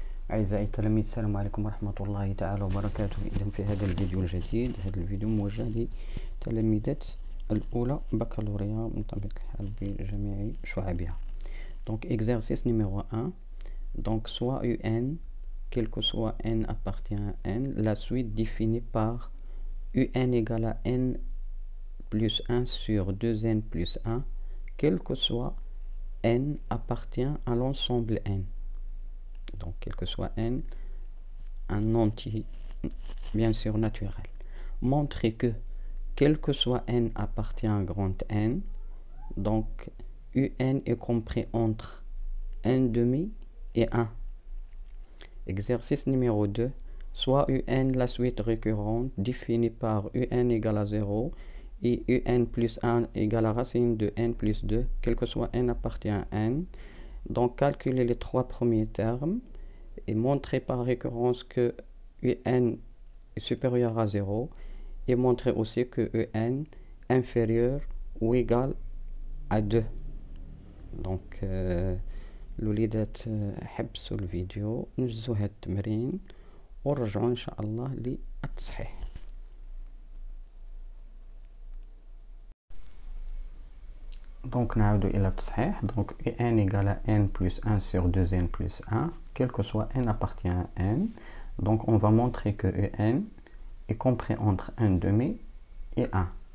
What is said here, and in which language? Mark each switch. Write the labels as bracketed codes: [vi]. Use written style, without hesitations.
[ar] أعزائي التلاميذ، السلام عليكم ورحمة الله تعالى وبركاته. إذن في هذا الفيديو الجديد، هذا الفيديو موجه لتلاميذات الأولى بكالوريا من طبيعة الحال بجميع شعبها. [fr] Donc exercice numéro 1. Donc soit UN, quel que soit n appartient à n, la suite définie par UN égale à n plus 1 sur 2n plus 1, quel que soit n appartient à l'ensemble n. Donc quel que soit n, un entier bien sûr naturel. Montrer que quel que soit n appartient à grand n, donc un est compris entre 1/2 et 1. Exercice numéro 2. Soit un la suite récurrente définie par un égale à 0 et un plus 1 égale à racine de n plus 2, quel que soit n appartient à n. Donc calculer les trois premiers termes et montrer par récurrence que un est supérieur à 0 et montrer aussi que un inférieur ou égal à 2. [ar] Donc الوليدات حبسوا الفيديو، نجزوا هاد التمرين ونرجعوا ان شاء الله للتصحيح. Donc نعود الى التصحيح. [fr] Donc n égale à n plus 1 sur 2n plus 1, quel que soit n appartient à n. Donc on va montrer que n est compris entre 1/2 et 1.